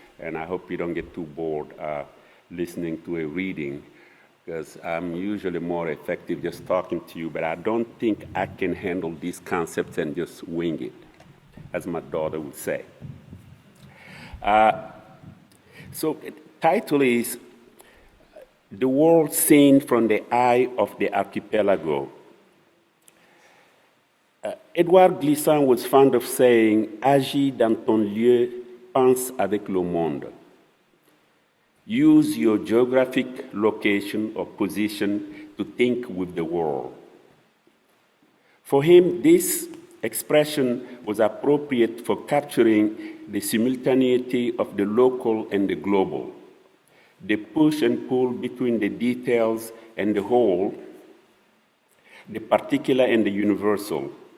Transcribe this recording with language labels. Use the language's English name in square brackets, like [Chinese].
[English] And I hope you don't get too bored listening to a reading, because I'm usually more effective just talking to you, but I don't think I can handle these concepts and just wing it, as my daughter would say. So the title is The World Seen from the Eye of the Archipelago. [French] Edouard Glissant [English] was fond of saying, [French] agis dans ton lieu, pense avec le monde. [English] Use your geographic location or position to think with the world. For him, this expression was appropriate for capturing the simultaneity of the local and the global, the push and pull between the details and the whole, the particular and the universal.